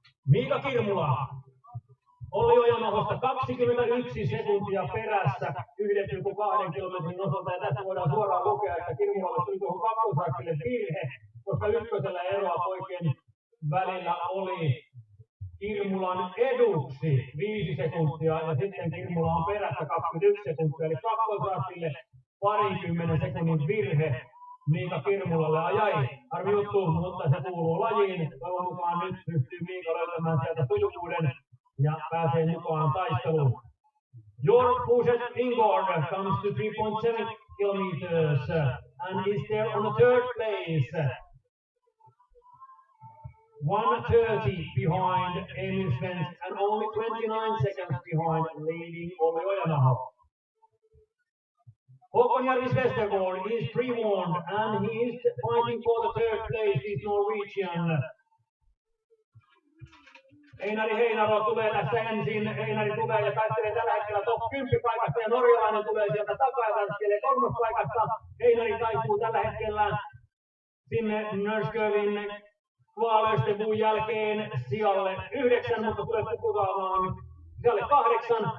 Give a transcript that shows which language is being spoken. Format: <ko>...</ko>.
<fi>Miika Kirmula. Olli Ojanahosta 21 sekuntia perässä 1,2 kilometrin osalta. Ja tästä voidaan suoraan lukea, että Kirmulalle tuli tuohon kakkosraktille virhe, koska ykkösellä eroa poikien välillä oli Kirmulan eduksi 5 sekuntia ja sitten Kirmula on perässä 21 sekuntia. Eli kakkosraktille 20 sekunnin virhe Miika Kirmulalle. Jäi harmi juttu, mutta se kuuluu lajiin. Toivon mukaan nyt pystyy Miika löytämään sieltä sujuvuuden ja pääsee mukaan taisteluun.</fi> <en>Your Puset Ingord comes to 3.7 kilometers and is there on the third place. 1:30 behind Emil Svensk and only 29 seconds behind leading Olli Ojanaho. Håkonjärvis Westergaard is pre-warned and he is fighting for the third place, this Norwegian.</en> <fi>Einari Heinaro tulee tässä ensin. Einari tulee ja taistelee tällä hetkellä top 10 paikasta ja norjalainen tulee sieltä takaa ja taistelee 3. paikasta. Einari taipuu tällä hetkellä sinne Nörskövin Kvalöstebun jälkeen sijalle 9, mutta tulee putoamaan sijalle 8.</fi>